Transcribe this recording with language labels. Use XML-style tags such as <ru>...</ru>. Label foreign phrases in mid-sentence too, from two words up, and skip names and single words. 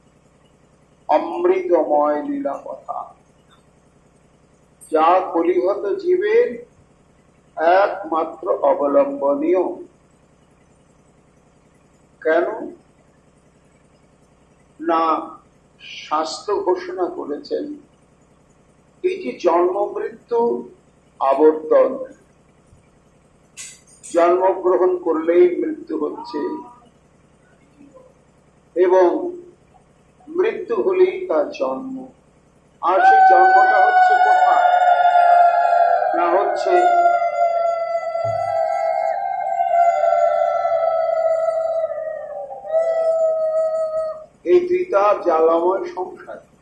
<bn>অমৃতময় লীলা কথা যা কলিহত জীবের একমাত্র অবলম্বনীয়। কেন না শাস্ত্র ঘোষণা करेছেন এই যে জন্ম মৃত্যু আবর্তন, জন্মগ্রহণ করলেই মৃত্যু হচ্ছে এবং মৃত্যু হলেই তার জন্ম। আর সেই জন্মটা হচ্ছে কোথায়? না হচ্ছে এই ত্রিতাপ জ্বালাময় সংসার।</bn>